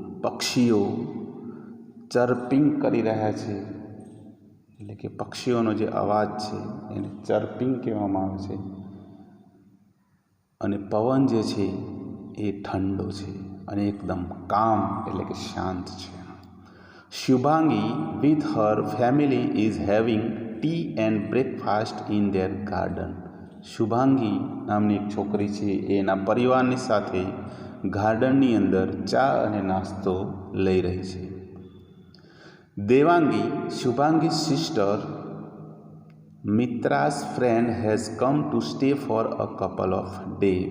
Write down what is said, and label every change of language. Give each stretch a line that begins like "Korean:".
Gujarati: પક્ષીઓ ચર્પિંગ કરી રહ્યા છે, એટલે કે પક્ષીઓનો જે અવાજ છે એને ચર્પિંગ કહેવામાં આવે છે, અને પવન જે છે એ ઠંડો છે અને એકદમ કામ એટલે કે શાંત છે.
English: Shubhangi with her family is having tea and breakfast in their garden.
Gujarati: Shubhangi નામની એક છોકરી છે, એના પરિવારની સાથે ગાર્ડનની અંદર ચા અને નાસ્તો લઈ રહી છે.
English: Devangi, Shubhangi's sister, Mitra's friend has come to stay for a couple of days.